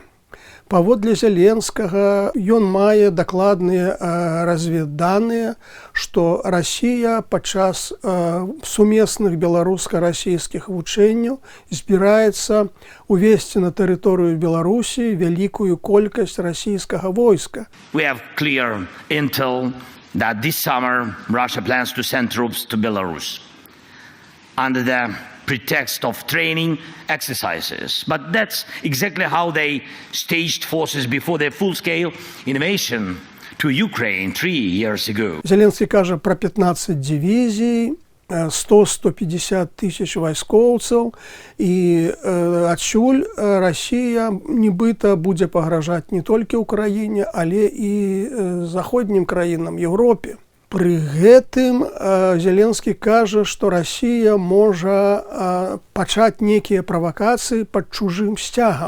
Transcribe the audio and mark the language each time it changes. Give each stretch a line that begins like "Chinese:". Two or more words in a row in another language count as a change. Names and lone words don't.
Belarusian: Паводле Зеленскага ён мае дакладныя разведданыя, што Расія падчас сумесных беларуска-расійскіх вучэнняў збіраецца увесці на тэрыторыю Беларусі вялікую колькасць расійскага войска.
English: We have clear intel that this summer Russia plans to send troops to Belarus under the pretext of training exercises. But that's exactly how they staged forces before their full-scale invasion to Ukraine 3 years ago.
Belarusian: Зеленскі кажа пра 15 дывізій, 100-150 тысяч вайскоўцаў, і адсюль Расія нібыта будзе пагражаць не толькі ўкраіне, але і заходнім краінам, Еўропе. Пры гэтым Зеленскі кажа, што Расія можа пачаць нейкія правакацыі пад чужым сцягам.